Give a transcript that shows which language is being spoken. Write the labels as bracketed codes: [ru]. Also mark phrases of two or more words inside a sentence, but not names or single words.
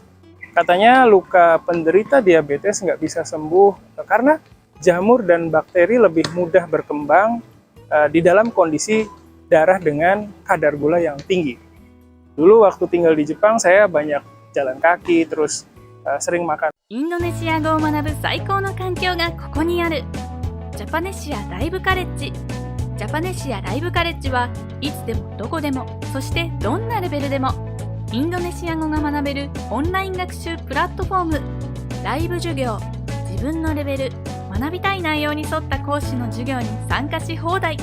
[id] Katanya luka penderita diabetes nggak bisa sembuh karena jamur dan bakteri lebih mudah berkembang di dalam kondisi darah dengan kadar gula yang tinggi. Dulu waktu tinggal di Jepang, saya banyak jalan kaki, terus sering makan. [ja] インドネシア語を学ぶ最高の環境がここにある。ジャパネシアライブカレッジ。ジャパネシアライブカレッジはいつでもどこでも、そしてどんなレベルでもインドネシア語が学べるオンライン学習プラットフォーム。ライブ授業、自分のレベル、学びたい内容に沿った講師の授業に参加し放題。